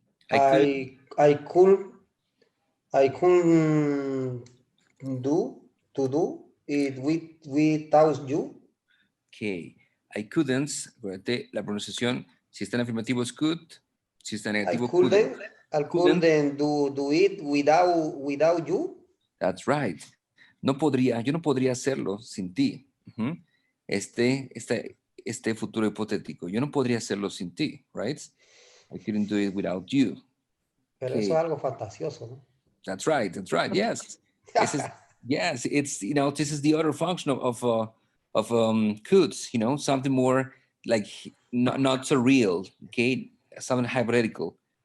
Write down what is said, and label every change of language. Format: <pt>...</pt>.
<en>I couldn't do it without you.</en> <es>Okay.</es> <en>I couldn't,</en> <es>acuérdate, la pronunciación, si está en afirmativo es could, si está en negativo couldn't.</es> <en>I couldn't do it without you. That's right.</en> <es>yo no podría hacerlo sin ti. Ujú. Este futuro hipotético, yo no podría hacerlo sin ti, right?</es> <en>I couldn't do it without you.</en> <es>Pero eso Okay, es algo fantasioso, ¿no?</es> <en>that's right, yes. Yes, it's, this is the other function of could, something more like not so real, okay? Something hypothetical.</en>